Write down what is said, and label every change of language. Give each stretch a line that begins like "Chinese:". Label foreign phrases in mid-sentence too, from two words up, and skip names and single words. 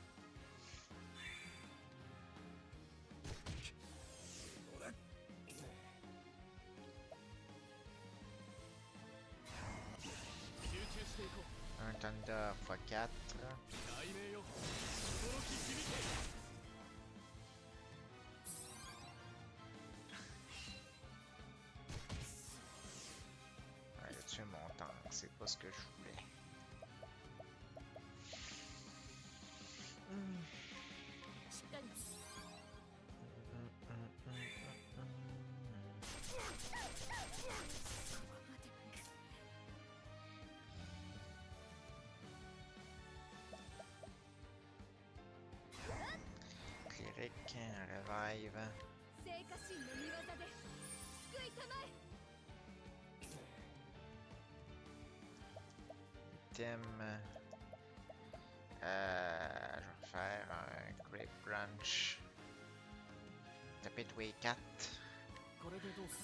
French: Un Thunder x4.
Japanese: 雷鳴よ驚き響け
French: Ouais, tuer mon tank, c'est pas ce que je voulais. Hmm.
Japanese: しっかりね
French: Cléric, revive.
Japanese: 聖火神の御業で救いたまえ
French: Item. Je vais faire un Grape Branch. Taper tous les 4.
Japanese: これでどうす